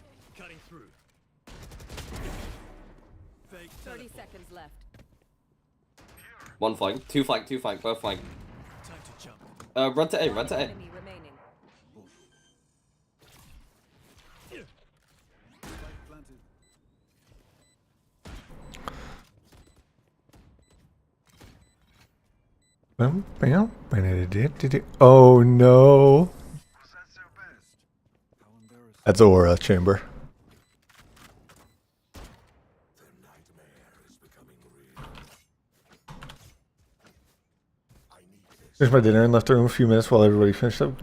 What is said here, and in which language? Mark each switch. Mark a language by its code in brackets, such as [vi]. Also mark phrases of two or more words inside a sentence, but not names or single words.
[en] Cutting through. Fake 30 seconds left. One flank, two flank, both flank. Time to jump. Run to A, run to A. Enemy remaining. Spike planted. Bam, bam, ba-da-da-da-da-da. Oh no. That's Aura Chamber. Finished my dinner and left the room a few minutes while everybody finished up.